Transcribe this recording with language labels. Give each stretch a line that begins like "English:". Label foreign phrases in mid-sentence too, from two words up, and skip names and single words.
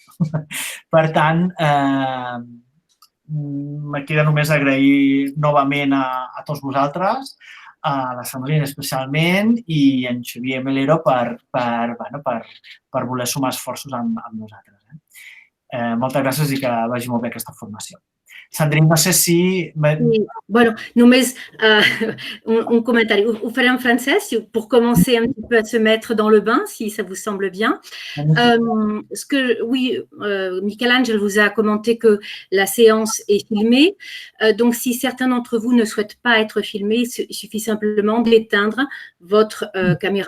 Catalan: Per tant, me queda només agrair novament a tots vosaltres, a la Sandrine especialment i a en Xavier Melero per voler sumar esforços amb nosaltres. Moltes gràcies i que vagi molt bé aquesta formació. Sandrine, no sé si... Sí, bueno, només un comentari. Ho faré en francès
French: pour commencer un petit peu à se mettre dans le bain, si ça vous semble bien. Oui, Michel-Ange vous a commenté que la séance est filmée. Donc, si certains d'entre vous ne souhaitent pas être filmés, il suffit simplement d'éteindre votre caméra.